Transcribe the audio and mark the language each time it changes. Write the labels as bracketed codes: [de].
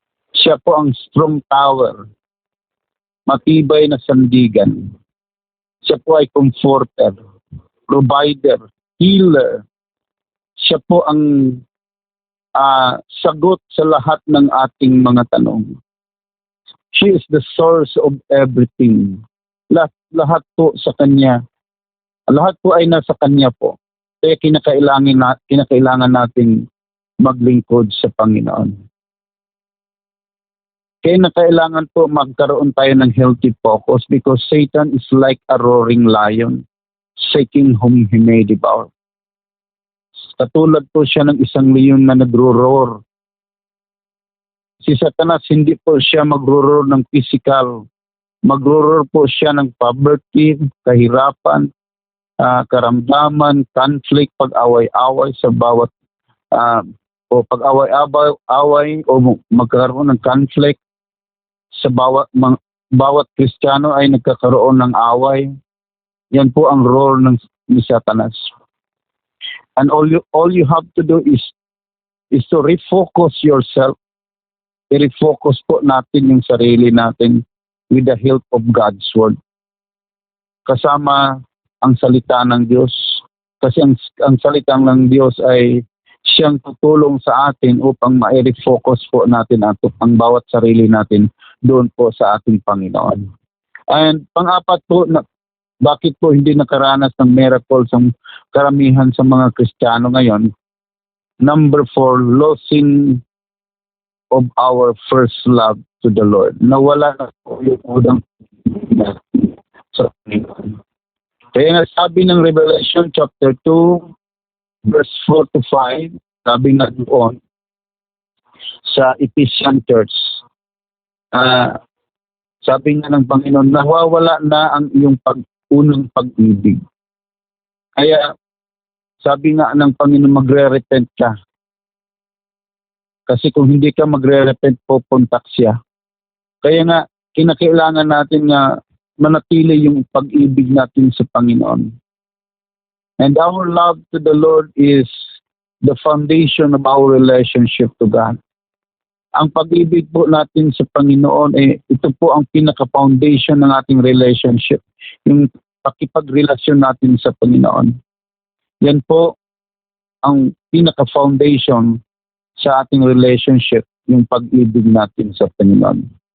[tl] Siya po ang strong tower, matibay na sandigan. Siya po ay comforter, provider, healer. Siya po ang sagot sa lahat ng ating mga tanong. [en] She is the source of everything. [tl] Lahat po sa Kanya. Lahat po ay nasa Kanya po. Kaya kinakailangan natin maglingkod sa Panginoon. Kaya kailangan po magkaroon tayo ng [en] healthy focus because Satan is like a roaring lion, seeking whom he may devour. [tl] Katulad po siya ng isang leon na nagro-roar. Si Satanas hindi po siya magro-roar ng physical. Magro-roar po siya ng poverty, kahirapan, karamdaman, conflict, pag-away-away sa bawat pag-away-away o magkaroon ng conflict sa bawat Kristiyano ay nagkakaroon ng away. Yan po ang roar ni Satanas. [en] And all you have to do is to refocus yourself. [tl] I-refocus po natin yung sarili natin [en] with the help of God's Word. [tl] Kasama ang salita ng Diyos. Kasi ang salita ng Diyos ay siyang tutulong sa atin upang ma-refocus po natin ang bawat sarili natin doon po sa ating Panginoon. And pang-apat po, bakit po hindi nakaranas ng miracles ang karamihan sa mga Kristiyano ngayon? [en] Number 4, losing of our first love to the Lord. [tl] Nawala na po yung unang natin sa Panginoon. Kaya nga sabi ng Revelation chapter 2, verse 4 to 5, sabi nga doon sa Ephesian Church, Sabi nga ng Panginoon, nawawala na ang iyong unang pag-ibig. Kaya sabi nga ng Panginoon, magre-repent ka. Kasi kung hindi ka magre-repent, pupuntak siya. Kaya nga, kinakailangan natin na manatili yung pag-ibig natin sa Panginoon. [en] And our love to the Lord is the foundation of our relationship to God. [tl] Ang pag-ibig po natin sa Panginoon, ito po ang pinaka-foundation ng ating relationship. Yung pakipagrelasyon natin sa Panginoon. Yan po ang pinaka-foundation sa ating relationship, yung pag-ibig natin sa Panginoon.